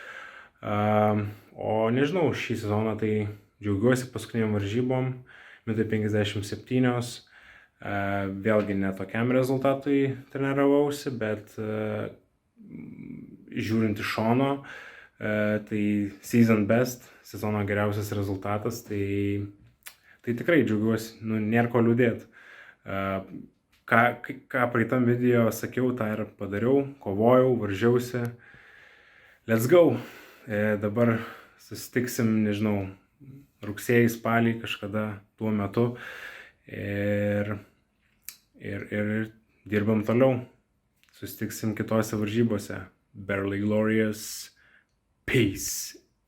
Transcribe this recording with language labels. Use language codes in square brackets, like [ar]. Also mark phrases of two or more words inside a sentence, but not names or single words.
[lt] O nežinau, šį sezoną tai džiaugiuosi paskutiniam varžybom, 157, vėlgi ne tokiam rezultatui treniravausi, bet žiūrint iš šono, tai [en] season best, [lt] sezono geriausias rezultatas, tai tikrai džiaugiuosi, nėra ko liūdėti. Ką praeitam video sakiau, tą ir padariau, kovojau, varžiausi. [en] Let's go! [lt] Dabar susitiksim, nežinau, rugsėjį, spalį kažkada tuo metu ir dirbam toliau. Susitiksim kitose varžybose. [en] Barely Glorious. Peace.